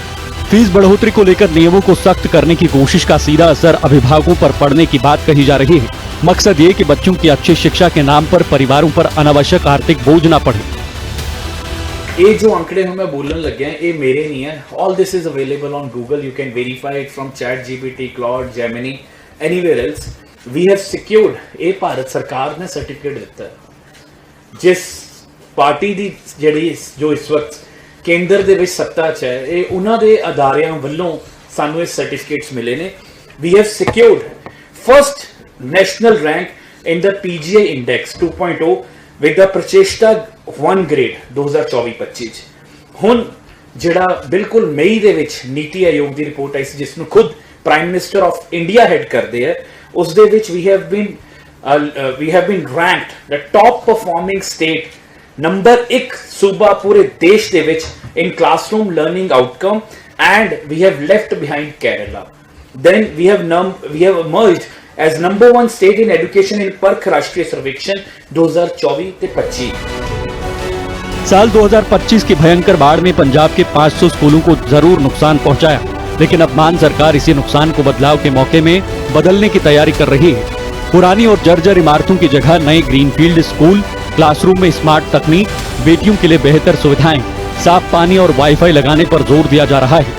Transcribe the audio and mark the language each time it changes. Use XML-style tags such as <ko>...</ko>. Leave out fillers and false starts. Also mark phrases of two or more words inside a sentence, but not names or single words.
<hi>फीस बढ़ोतरी को लेकर नियमों को सख्त करने की कोशिश का सीधा असर अभिभावकों पर पड़ने की बात कही जा रही है। मकसद ये कि बच्चों की अच्छी शिक्षा के नाम पर परिवारों पर अनावश्यक आर्थिक बोझ न पड़े। ये जो आंकड़े हम मैं बोलने लग गया ये मेरे नहीं है।</hi> <en>All this is available on Google, you can verify it from ChatGPT, Claude, Gemini, anywhere else. We have secured,</en> <pa>ਇਹ ਭਾਰਤ ਸਰਕਾਰ ਨੇ ਸਰਟੀਫਿਕੇਟ ਦਿੱਤਾ ਹੈ। ਜਿਸ ਪਾਰਟੀ ਦੀ ਜਿਹੜੀ ਜੋ ਇਸ ਵਕਤ ਕੇਂਦਰ ਦੇ ਵਿੱਚ ਸੱਤਾ 'ਚ ਹੈ, ਇਹ ਉਹਨਾਂ ਦੇ ਅਦਾਰਿਆਂ ਵੱਲੋਂ ਸਾਨੂੰ ਇਹ ਸਰਟੀਫਿਕੇਟਸ ਮਿਲੇ ਨੇ।</pa> <en>We have secured first national rank in the PGI index 2.0 with the ਪ੍ਰਚੇਸ਼ਟਾ 1 grade 2024-25 'ਚ।</en> <pa>ਹੁਣ ਜਿਹੜਾ ਬਿਲਕੁਲ ਮਈ ਦੇ ਵਿੱਚ ਨੀਤੀ ਆਯੋਗ ਦੀ ਰਿਪੋਰਟ ਆਈ ਸੀ, ਜਿਸ ਨੂੰ ਖੁਦ</pa> <en>Prime Minister of India</en> <pa>ਹੈਡ ਕਰਦੇ ਹੈ, ਉਸ ਦੇ ਵਿੱਚ</pa> <en>we have been ranked the top performing state,</en> <pa>ਨੰਬਰ 1 ਸੂਬਾ ਪੂਰੇ ਦੇਸ਼ ਦੇ ਵਿੱਚ</pa> <en>in classroom learning outcome, and we have left behind Kerala. Then we have emerged as number 1 state in education in परख राष्ट्रीय सर्वेक्षण 2024 ਤੇ 25।</en> <hi>साल 2025 की भयंकर बाढ़ ने पंजाब के 500 स्कूलों को जरूर नुकसान पहुंचाया, लेकिन अब मान सरकार इसी नुकसान को बदलाव के मौके में बदलने की तैयारी कर रही है। पुरानी और जर्जर इमारतों की जगह नए ग्रीनफील्ड स्कूल, क्लासरूम में स्मार्ट तकनीक, बेटियों के लिए बेहतर सुविधाएं, साफ पानी और वाईफाई लगाने पर जोर दिया जा रहा है।</hi>